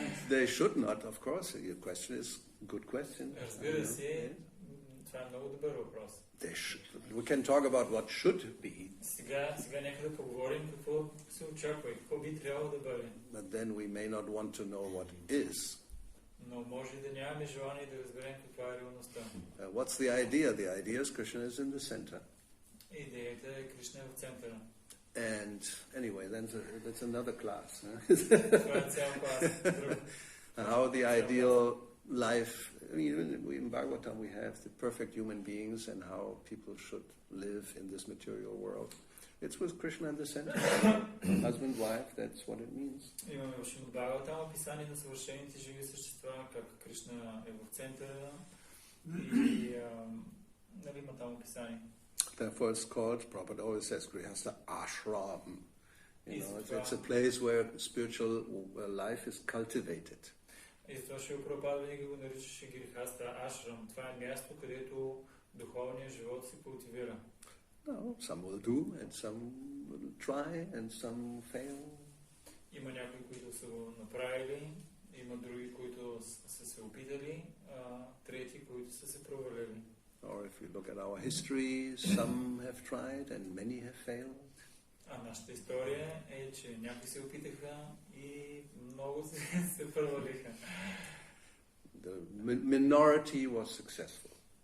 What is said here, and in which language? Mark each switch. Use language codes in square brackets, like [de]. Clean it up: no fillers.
[en] They should not, of course. Your question is a good question. [bg] Разбира се, това е много добър въпрос. [en] We can talk about what should be. [bg] Сега нека да поговорим какво се очаква и какво би трябвало да бъде. [en] But then we may not want to know what is. [bg] Но може да нямаме желание да разберем каква е реалността. [en] What's the idea? The idea is Krishna is in the center. [bg] Идеята е Кришна в центъра. [en] And anyway, that's another class. [bg] Това е цял клас. [en] How the ideal life, I mean, in Bhagavatam we have the perfect human beings and how people should live in this material world. It's with Krishna in the center. Husband, wife, that's what it means. [bg] Имаме в Шримад Бхагаватам описание на съвършените живи същества, как Кришна е в центъра и има там описание. [en] Therefore it's called, Prabhupada always says, Grihastha Ashram. It's a place where spiritual life is cultivated. [bg] И затова Шрила Прабхупада винаги го наричаше Грихаста Ашрам. Това е място, където духовният живот се култивира. [en] No, some will do, and some will try, and some fail. [bg] Има някои, които са го направили, има други, които са се опитали, трети, които са се провалили. [en] Or if we look at our history, some have tried and many have failed. [bg] А нашата история е, че някои се опитаха и много се провалиха. [en] The minority was successful.